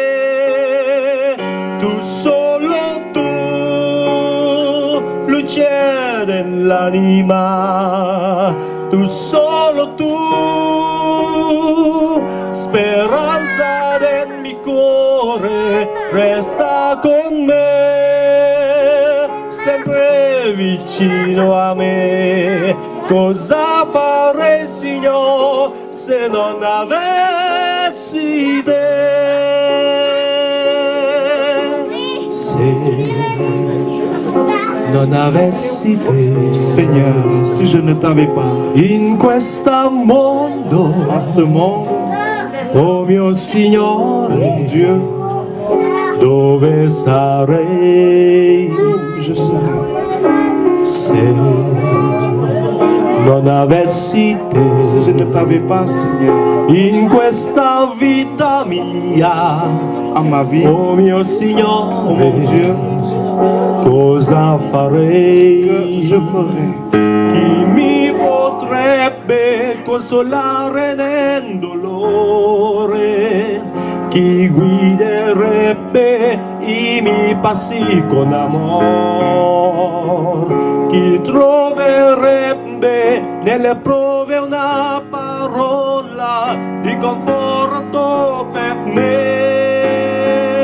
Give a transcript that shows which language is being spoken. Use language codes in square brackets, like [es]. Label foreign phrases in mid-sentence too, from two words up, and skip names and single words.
[it] Tu solo tu, luce dell'anima, tu solo tu, speranza del mio cuore, resta con me, sempre vicino a me. Cosa farei, Signore, se non avessi te? Se non avessi te, [fr] Seigneur, si je ne t'avais pas [it] in questo mondo, [fr] en ce monde, [it] oh mio Signore, [fr] mon Dieu, [it] dove sarei [fr] je serai. [it] se non avessi [fr] Si [it] te [fr] je ne t'avais pas, Seigneur, [it] in questa vita mia, [fr] à ma vie, [it] oh mio [fr] oh [it] Signore, [fr] mon Dieu, [it] cosa [fr] que [it] farei? [fr] je ferai? [it] Chi mi potrebbe consolare nel dolore? Chi guiderebbe i miei passi con amor? Chi troverebbe nelle prove una parola di conforto per me?